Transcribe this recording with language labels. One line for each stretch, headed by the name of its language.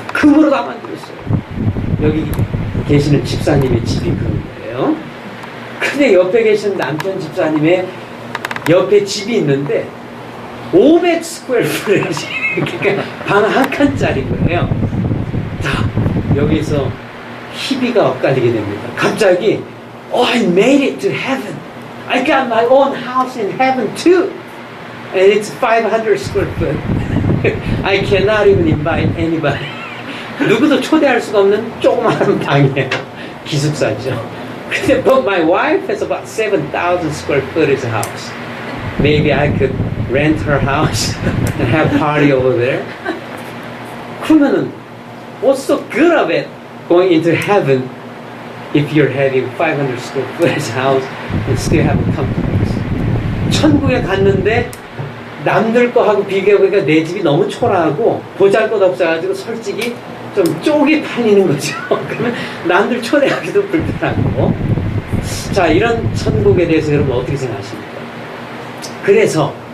Korean: 금으로 다 만들었어요. 여기 계시는 집사님의 집이 그런 거예요. 근데 옆에 계신 남편 집사님의 옆에 집이 있는데 500 스퀘어 프레지 그러니까 방 한 칸짜리 거예요. 자, 여기서 희비가 엇갈리게 됩니다. 갑자기
English: I made it to heaven. I got my own house in heaven too. And it's 500 square foot. I cannot even invite anybody.
Korean: 누구도 초대할 수가 없는 조그마한 방이에요. 기숙사죠. 근데
English: but my wife has about 7,000 square foot as a house. Maybe I could rent her house and have party over there.
Korean: 그러면은
English: what's so good of it going into heaven if you're having 500 square foot as a house and still have a complex?
Korean: 천국에 갔는데 남들 거하고 비교해보니까 내 집이 너무 초라하고 보잘것없어가지고 솔직히 좀 쪽이 팔리는 거죠. 그러면 남들 초대하기도 불편하고. 자, 이런 천국에 대해서 여러분 어떻게 생각하십니까? 그래서